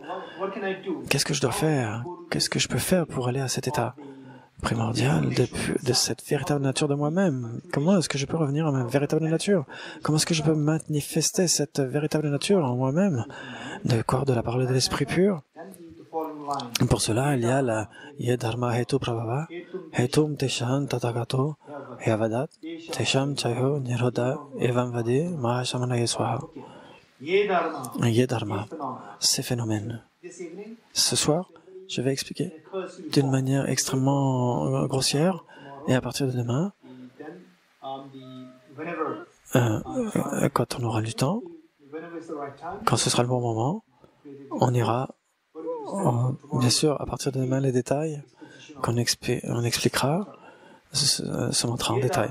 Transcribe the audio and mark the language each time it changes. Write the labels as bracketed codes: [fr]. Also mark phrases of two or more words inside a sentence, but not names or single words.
[fr] Qu'est-ce que je dois faire? Qu'est-ce que je peux faire pour aller à cet état primordial de cette véritable nature de moi-même? Comment est-ce que je peux revenir à ma véritable nature? Comment est-ce que je peux manifester cette véritable nature en moi-même, de la parole de l'esprit pur? Pour cela, il y a la [sa] ये धर्मा हेतु प्रभवा, हेतुं तेषां तथागतो, ह्यवदत्, तेषां च यो निरोध, एवं वादी, महाश्रमण स्वाहा. [fr] Yedharma, ces phénomènes. Ce soir, je vais expliquer d'une manière extrêmement grossière, et à partir de demain, quand on aura du temps, quand ce sera le bon moment, on ira, bien sûr, à partir de demain, les détails on expliquera, se montrera en détail.